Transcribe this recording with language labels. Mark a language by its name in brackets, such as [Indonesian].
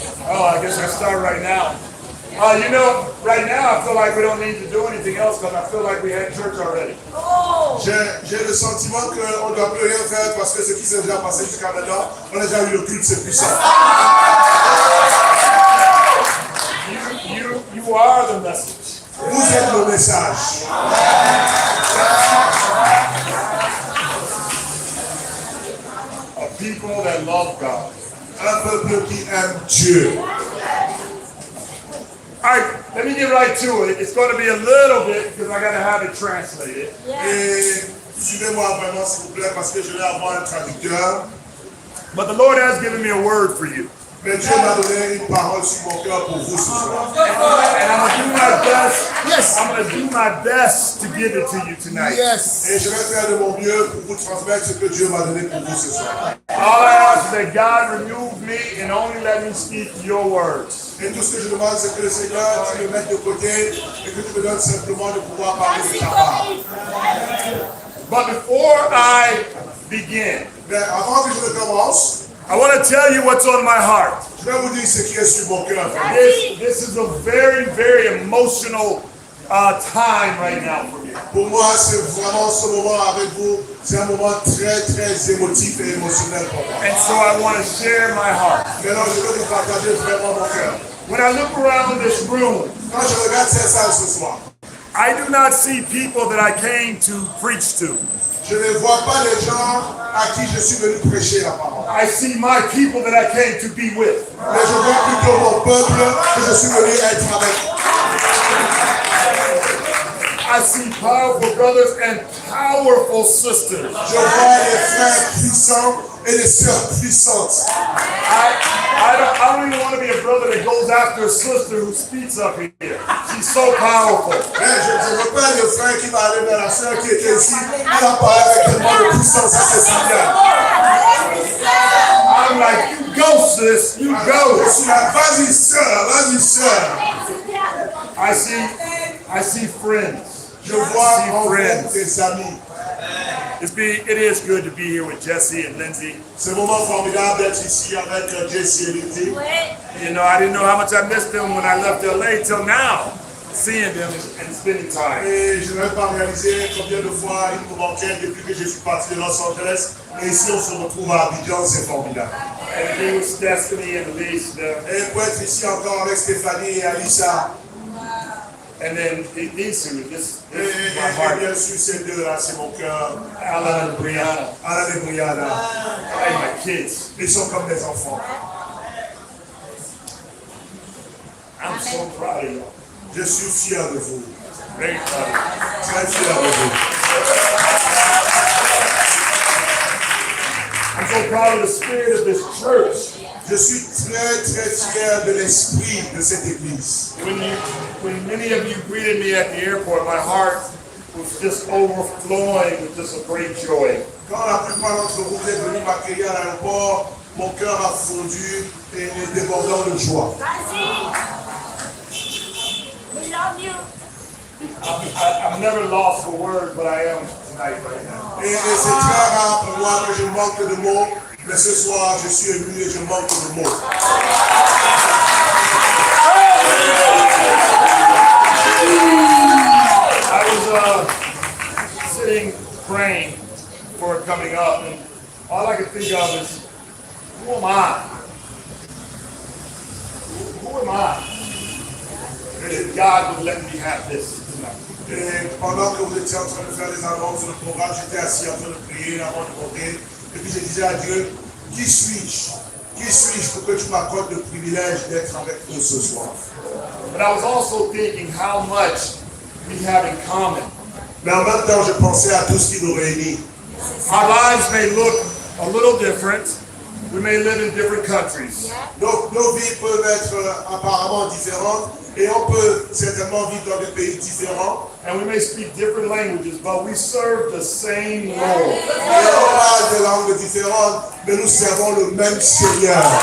[English] Oh, I guess I start right now. You know, right now I feel like we don't need to do anything else because I feel like we had church already. [French] J'ai le sentiment qu'on ne doit plus rien faire parce que ce qui s'est déjà passé jusqu'à maintenant, on a déjà eu le culte, c'est puissant. [English] You are the message. [French] Vous êtes le message. [English] A people that love God. [French] Un peuple qui aime Dieu. [English] All right, let me get right to it. It's going to be a little bit because I got to have it translated. [French] Et suivez-moi vraiment s'il vous plaît parce que je vais avoir un traducteur. [English] But the Lord has given me a word for you. [French] Mais Dieu m'a donné une parole sur mon cœur pour vous ce soir. [English] And I'm going to do my best. Yes. I'm going to do my best to give it to you tonight. Yes. [French] Et je vais faire de mon mieux pour vous transmettre ce que Dieu m'a donné pour vous ce soir. [English] All I ask is that God remove me and only let me speak your words. [French] Et tout ce que je demande, c'est que le Seigneur, tu me mettes de côté et que tu me donnes simplement de pouvoir parler de ta part. [English] But before I begin, [French] mais avant que je ne commence, [English] I want to tell you what's on my heart. [French] Je vais vous dire ce qui est sur mon cœur. [English] This is a very, very emotional time right now for me. [French] Pour moi, c'est vraiment ce moment avec vous. C'est un moment très, très émotif et émotionnel pour moi. [English] And so I want to share my heart. [French] Maintenant, je veux vous partager vraiment mon cœur. [English] When I look around this room, [French] quand je regarde cette salle ce soir, [English] I do not see people that I came to preach to. [French] Je ne vois pas les gens à qui je suis venu prêcher la parole. [English] I see my people that I came to be with. [French] Mais je vois plutôt mon peuple que je suis venu être avec. [English] I see powerful brothers and powerful sisters. [French] Je vois les frères puissants et les sœurs puissantes. [English] I don't even want to be a brother that goes after a sister who speaks up here. She's so powerful. [French] Je ne veux pas le frère qui va aller vers la sœur qui était ici. Elle a parlé avec tellement de puissance, c'est si bien. [English] I'm like, you go, sis, you go. [French] Je suis là, vas-y, sœur. [English] I see friends. [French] Je vois des amis. [English] It is good to be here with Jesse and Lindsay. [French] C'est vraiment formidable d'être ici avec Jesse et Lindsay. [English] You know, I didn't know how much I missed them when I left LA till now, seeing them and spending time. [French] Et je n'avais pas réalisé combien de fois ils me manquaient depuis que je suis parti de Los Angeles. Et ici, on se retrouve à Abidjan, c'est formidable. [English] And to be with Stephanie and Elise. [French] Et pour être ici encore avec Stéphanie et Alissa. [English] And then these two, this is my heart. [French] Bien sûr, ces deux-là, c'est mon cœur. Alan et Brianna. [English] And my kids. [French] Ils sont comme des enfants. [English] I'm so proud of you. [French] Je suis fier de vous. [English] Very proud. [French] Très fier de vous. [English] I'm so proud of the spirit of this church. [French] Je suis très, très fier de l'esprit de cette église. [English] When many of you greeted me at the airport, my heart was just overflowing with just a great joy. [French] Quand la plupart d'entre vous êtes venus m'accueillir à l'aéroport, mon cœur a fondu et débordant de joie. [English] We love you. I've never lost a word, but I am tonight right now. [French] Et c'est très rare pour moi que je manque de mots. Mais ce soir, je suis ému et je manque de mots. [English] I was sitting praying for it coming up, and all I could think of is, who am I? Who am I? That God would let me have this tonight. [French] Et pendant que vous étiez en train de faire les annonces sur le programme, j'étais assis en train de prier avant de monter. Et puis je disais à Dieu, qui suis-je? Qui suis-je pour que tu m'accordes le privilège d'être avec nous ce soir? [English] But I was also thinking how much we have in common. [French] Mais en même temps, je pensais à tout ce qui nous réunit. [English] Our lives may look a little different. We may live in different countries. [French] Donc nos vies peuvent être apparemment différentes et on peut certainement vivre dans des pays différents. [English] And we may speak different languages, but we serve the same Lord. [French] Et on parle des langues différentes, mais nous servons le même Seigneur.